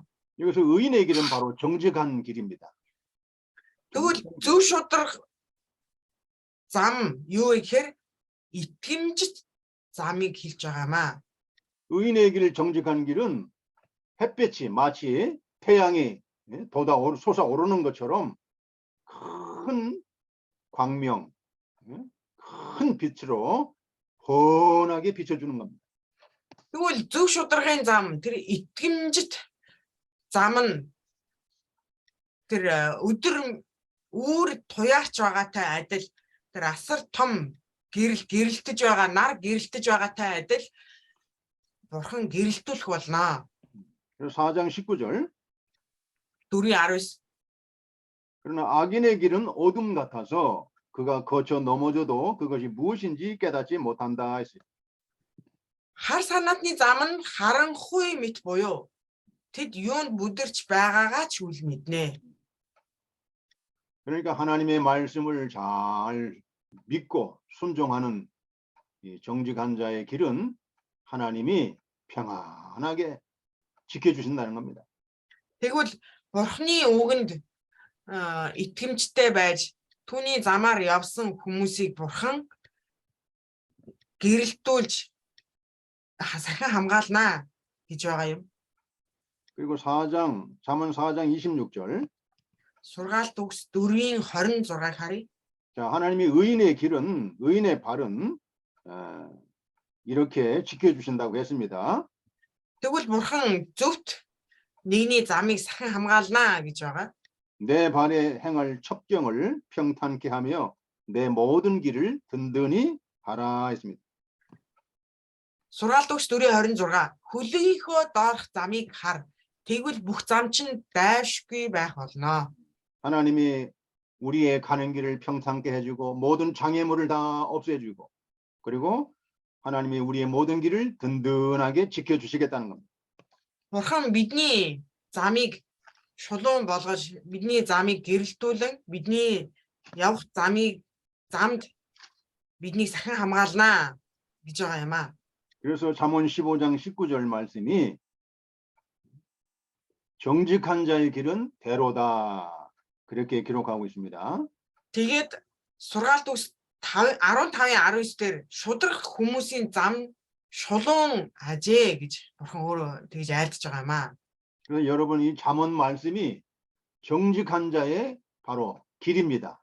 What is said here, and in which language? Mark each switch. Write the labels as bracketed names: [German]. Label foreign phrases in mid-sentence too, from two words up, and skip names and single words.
[Korean] 여기서 의인의 길은 바로 정직한 길입니다. [Mongolian] Тэгвэл зөв шудраг зам юу гэхээр итгэмжит замыг хэлж байгаамаа. [Korean] 의인의 길 정직한 길은 햇볕이 마치 태양이 솟아오르는 것처럼 큰 광명, 큰 빛으로 환하게 비춰주는 겁니다. [Mongolian] Тэгвэл зөв шударгын зам тэр итгэмжит зам нь тэр өдөр үүр туяарч байгаатай адил тэр асар том гэрэлтэж байгаа нар гэрэлтэж байгаатай адил Бурхан гэрэлтүүлэх болно. [Korean] 4장 19절 4:19 그러나 악인의 길은 어둠 같아서 그가 거쳐 넘어져도 그것이 무엇인지 깨닫지 못한다 했어요. [Mongolian] Хар санаатны зам нь харанхуй мэт буюу тэд юунд бүдэрч байгаагаа ч үл мэднэ. [Korean] 그러니까 하나님의 말씀을 잘 믿고 순종하는 이 정직한 자의 길은 하나님이 평안하게 지켜주신다는 겁니다. [Mongolian] Тэгвэл Бурхны үгэнд итгэмжтэй байж түүний замаар явсан хүмүүсийг Бурхан гэрэлтүүлж сахин хамгаалнаа гэж байгаа юм. [Korean] 그리고 잠언 4장 26절 [Mongolian] Сургаалт төгс 4:26 харъя. [Korean] 자, 하나님이 의인의 길은 의인의 발은 이렇게 지켜주신다고 했습니다. [Mongolian] Тэгвэл Бурхан зөвхт нэгний замыг сахин хамгаалнаа гэж байгаа. [Korean] 내 발에 행할 첩경을 평탄케 하며 내 모든 길을 든든히 하라 했습니다. [Mongolian] Сургаалт төгс 4:26 хөлөөхөө доорх замыг хар. Тэгвэл бүх зам чинь дайвшгүй байх болно. [Korean] 하나님이 우리의 가는 길을 평탄케 해주고 모든 장애물을 다 없애주고 그리고 하나님이 우리의 모든 길을 든든하게 지켜주시겠다는 겁니다. [Mongolian] Бурхан бидний замыг шулуун болгож бидний замыг гэрэлтүүлэн бидний явах замд биднийг сахин хамгаалнаа гэж байгаа юм аа. [Korean] 그래서 잠언 15장 19절 말씀이 정직한 자의 길은 대로다 그렇게 기록하고 있습니다. [Mongolian] Тэгээд сургаалт төгс 15:19 дээр шудрах хүмүүсийн зам шулуун ажээ гэж Бурхан өөрөө тэгж айлдж байгаа юм аа. [Korean] 그래서 여러분 이 잠언 말씀이 정직한 자의 바로 길입니다.